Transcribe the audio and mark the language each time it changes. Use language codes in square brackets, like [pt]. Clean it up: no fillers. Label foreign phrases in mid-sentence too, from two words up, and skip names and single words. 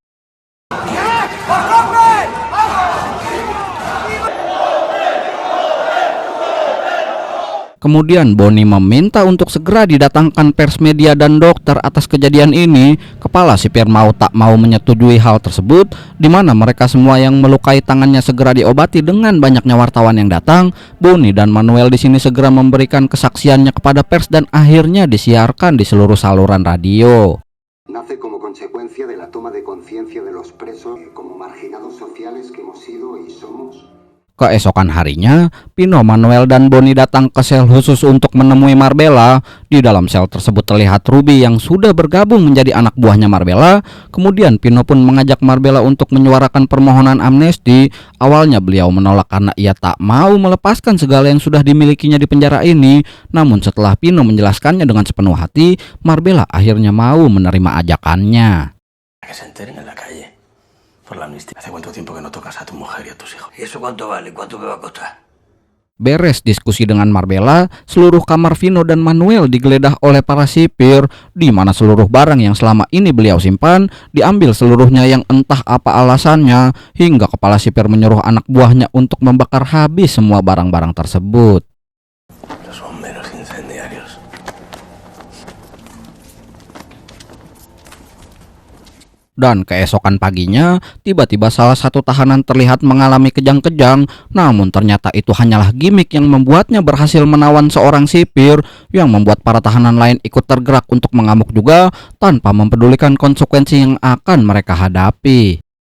[id] Kemudian Bonnie meminta untuk segera didatangkan pers, media, dan dokter atas kejadian ini. Kepala sipir mau tak mau menyetujui hal tersebut, di mana mereka semua yang melukai tangannya segera diobati dengan banyaknya wartawan yang datang. Bonnie dan Manuel di sini segera memberikan kesaksiannya kepada pers dan akhirnya disiarkan di seluruh saluran radio. [es] Nace como consecuencia de la toma de conciencia de los presos como marginados sociales que hemos sido y somos. [id] Keesokan harinya, Pino, Manuel, dan Bonnie datang ke sel khusus untuk menemui Marbella. Di dalam sel tersebut terlihat Ruby yang sudah bergabung menjadi anak buahnya Marbella. Kemudian Pino pun mengajak Marbella untuk menyuarakan permohonan amnesti. Awalnya beliau menolak karena ia tak mau melepaskan segala yang sudah dimilikinya di penjara ini. Namun setelah Pino menjelaskannya dengan sepenuh hati, Marbella akhirnya mau menerima ajakannya. [es] Que se enteren en la calle. Por la amnistía. ¿Hace cuánto tiempo que no tocas a tu mujer y a tus hijos? ¿Y eso cuánto vale? ¿Cuánto me va a costar? [id] Beres diskusi dengan Marbella, seluruh kamar Vino dan Manuel digeledah oleh para sipir, di mana seluruh barang yang selama ini beliau simpan diambil seluruhnya yang entah apa alasannya, hingga kepala sipir menyuruh anak buahnya untuk membakar habis semua barang-barang tersebut. [es] Los bomberos incendiarios. [id] Dan keesokan paginya, tiba-tiba salah satu tahanan terlihat mengalami kejang-kejang, namun ternyata itu hanyalah gimik yang membuatnya berhasil menawan seorang sipir, yang membuat para tahanan lain ikut tergerak untuk mengamuk juga, tanpa mempedulikan konsekuensi yang akan mereka hadapi.